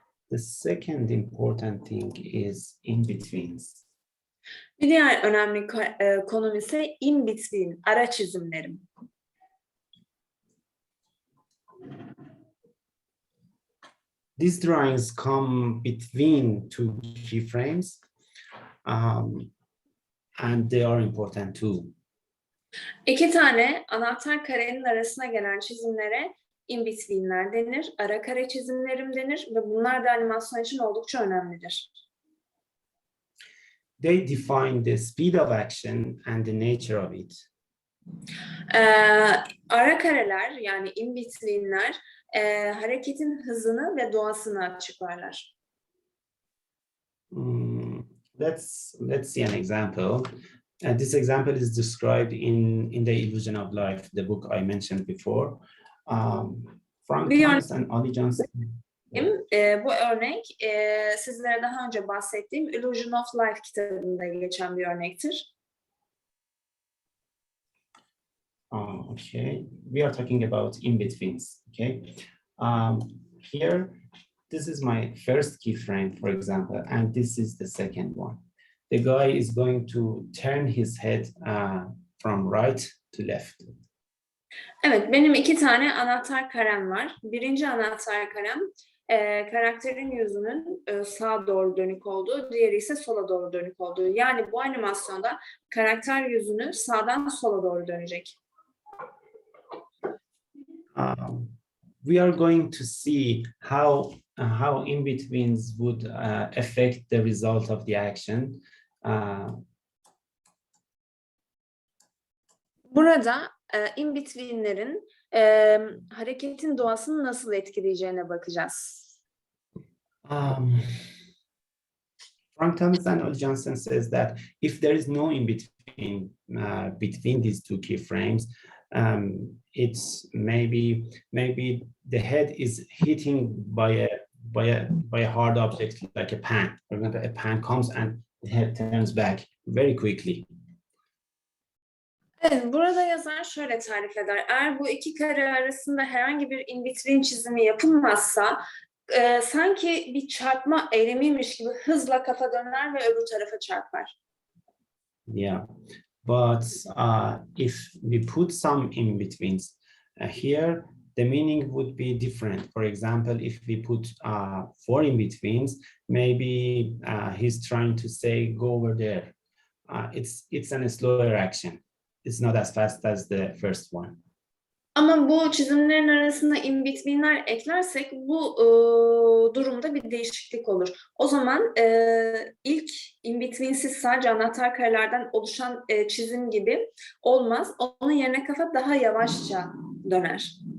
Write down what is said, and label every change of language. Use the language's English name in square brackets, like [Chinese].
[English] The second important thing is in-betweens. [Turkish] Bir diğer önemli konum ise in between, ara çizimlerim. [English] These drawings come between two keyframes, and they are important too. [Turkish] İki tane anahtar karenin arasına gelen çizimlere in between'ler denir, ara kare çizimlerim denir ve bunlar da animasyon için oldukça önemlidir. [English] They define the speed of action and the nature of it. [Turkish] Ara kareler, yani in between'ler hareketin hızını ve doğasını açıklarlar. [English] Let's see an example. This example is described in The Illusion of Life, the book I mentioned before. Frank Thomas and Ollie Johnson. [Turkish] Bu örnek sizlere daha önce bahsettiğim Illusion of Life kitabında geçen bir örnektir. [English] Okay, we are talking about in-betweens. Okay, here, this is my first keyframe, for example, and this is the second one. The guy is going to turn his head from right to left. [Turkish] Evet, benim iki tane anahtar karem var. Birinci anahtar karem karakterin yüzünün sağa doğru dönük olduğu, diğeri ise sola doğru dönük olduğu. Yani bu animasyonda karakter yüzünü sağdan sola doğru dönecek. [English] We are going to see how in-betweens would affect the result of the action. [Turkish] Burada in-between'lerin hareketin doğasını nasıl etkileyeceğine bakacağız. [English] Frank Thomas and Ollie Johnson says that if there is no in-between between these two keyframes, it's maybe the head is hitting by a hard object like a pan. For example, a pan comes and the head turns back very quickly. [Turkish] Evet, burada yazar şöyle tarif eder. Eğer bu iki kare arasında herhangi bir in-between çizimi yapılmazsa Sanki bir çarpma eylemiymiş gibi hızla kafa döner ve öbür tarafa çarpar. [English] Yeah, but if we put some in-betweens here, the meaning would be different. For example, if we put 4 in-betweens, maybe he's trying to say, go over there. It's a slower action. It's not as fast as the first one. [Turkish] Ama bu çizimlerin arasında in between'ler eklersek bu durumda bir değişiklik olur. O zaman ilk in between'siz sadece anahtar karelerden oluşan çizim gibi olmaz. Onun yerine kafa daha yavaşça döner.